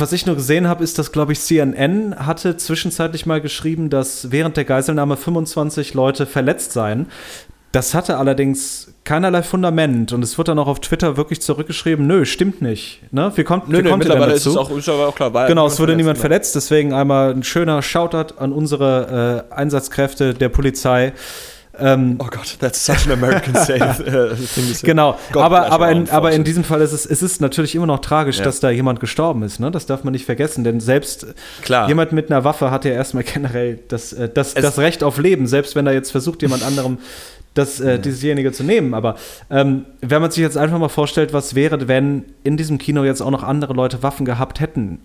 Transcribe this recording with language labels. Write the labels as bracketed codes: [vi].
[de] Was ich nur gesehen habe, ist, dass, glaube ich, CNN hatte zwischenzeitlich mal geschrieben, dass während der Geiselnahme 25 Leute verletzt seien. Das hatte allerdings keinerlei Fundament. Und es wurde dann auch auf Twitter wirklich zurückgeschrieben, nö, stimmt nicht. Ne? Wie kommt ihr denn dazu? Ist auch klar, genau, es wurde niemand verletzt. Deswegen einmal ein schöner Shoutout an unsere Einsatzkräfte der Polizei. Oh Gott, [en] that's such an American safe thing. [de] Genau, aber in diesem Fall ist es natürlich immer noch tragisch, ja, dass da jemand gestorben ist. Ne? Das darf man nicht vergessen, denn selbst klar, jemand mit einer Waffe hat ja erstmal generell das Recht auf Leben, selbst wenn da jetzt versucht, jemand anderem diesjenige zu nehmen. Aber wenn man sich jetzt einfach mal vorstellt, was wäre, wenn in diesem Kino jetzt auch noch andere Leute Waffen gehabt hätten?